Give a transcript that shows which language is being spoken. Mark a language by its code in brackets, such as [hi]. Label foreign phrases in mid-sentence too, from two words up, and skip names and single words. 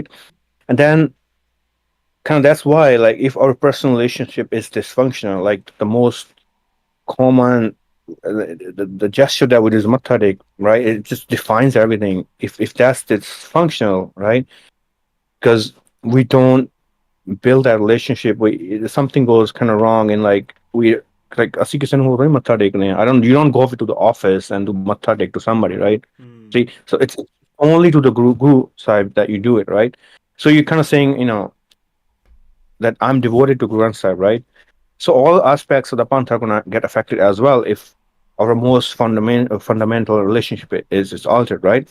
[en] And then kind of that's why like if our personal relationship is dysfunctional, like the most common the gesture that we do is matadik, right? It just defines everything. If that's dysfunctional, right? Because we don't build that relationship, we something goes kind of wrong, and like we like [pa] ਅਸੀਂ ਕਿਸੇ ਨੂੰ ਹੋਰ ਮੱਥਾ ਟੇਕਦੇ ਆ, [en] I don't you don't go to the office and do [pa] ਮੱਥਾ ਟੇਕ [en] to somebody, right? Mm. See, so it's only to the guru side that you do it, right? So you're kind of saying, that I'm devoted to Guru Granth Sahib, right? So all aspects of the Panth are gonna get affected as well if our most fundamental relationship is altered, right?